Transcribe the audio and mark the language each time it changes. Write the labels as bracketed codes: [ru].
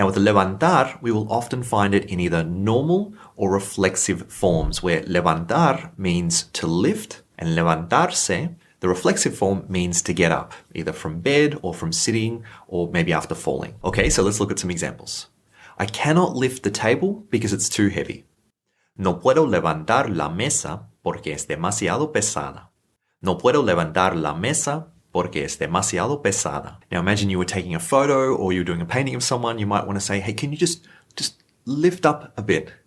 [en] Now, with levantar, we will often find it in either normal or reflexive forms, where levantar means to lift, and levantarse, the reflexive form, means to get up, either from bed or from sitting or maybe after falling. Okay, so let's look at some examples. I cannot lift the table because it's too heavy. [es] No puedo levantar la mesa porque es demasiado pesada. No puedo levantar la mesa porque es demasiado pesada. [en] Now imagine you were taking a photo or you were doing a painting of someone. You might want to say, hey, can you just lift up a bit?